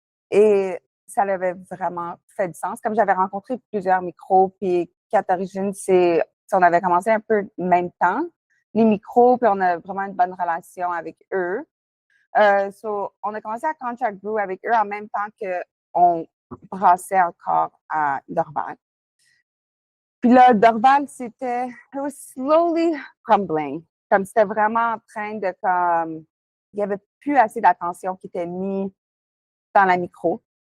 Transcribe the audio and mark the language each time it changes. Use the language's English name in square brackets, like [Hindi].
[French] Et ça avait vraiment fait du sens. Comme j'avais rencontré plusieurs micros, puis qu'à l'origine, on avait commencé un peu en même temps, les micros, puis on a vraiment une bonne relation avec eux. On a commencé à [English] contract brew [French] avec eux en même temps qu'on brassait encore à Dorval. Puis là, [English] Dorval, it was slowly crumbling. [French] Comme c'était vraiment en train de il n'y avait plus assez d'attention qui était mise dans la micro.